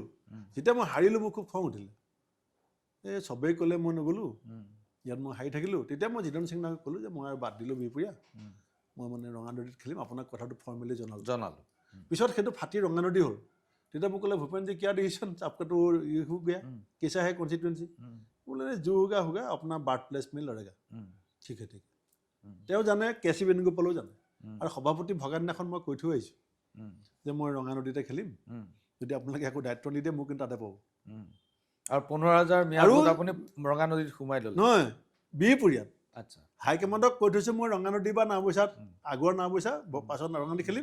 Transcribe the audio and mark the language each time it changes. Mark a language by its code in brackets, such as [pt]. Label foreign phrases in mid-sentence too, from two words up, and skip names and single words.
[as] যেতিয়া মই হাৰিলোঁ মোৰ খুব খং উঠিলে, এই চবেই ক'লে মই নগ'লোঁ, ইয়াত মই হাৰি থাকিলোঁ। তেতিয়া মই জিতেন্দ্ৰ সিং ডাঙৰীয়াক ক'লোঁ যে মই আৰু বাদ দিলোঁ বিহপুৰীয়া, মই মানে ৰঙানদীত খেলিম, আপোনাক কথাটো ফৰ্মেলি জনালোঁ। পিছত সেইটো ফাটি ৰঙানদী হ'ল। তেতিয়া মোক ক'লে ভূপেনজী [hi] क्या डिसीजन आपका तो ये हो गया, कैसा है कॉन्स्टिट्यूएंसी? बोले जो होगा अपना [en] birth place [hi] में लड़ेगा। ठीक है। [as] তেওঁ জানে, কেচি বেণুগোপালেও জানে। আৰু সভাপতি ভগা দিনাখন মই কৈ থৈ আহিছোঁ যে মই ৰঙানদীতে খেলিম, যদি আপোনালোকে একো দায়িত্ব নিদিয়ে মোক কিন্তু তাতে পাব। আৰু 15,000 মিয়া ভোট আপুনি ৰঙানদীত সোমাই ল'লে? নহয়, বিহপুৰীয়াত। আচ্ছা, হাইকমাণ্ডক কৈ থৈছোঁ মই ৰঙানদী বা নাওবৈচাত, আগৰ নাওবৈচা, পাছত ৰঙানদী খেলিম।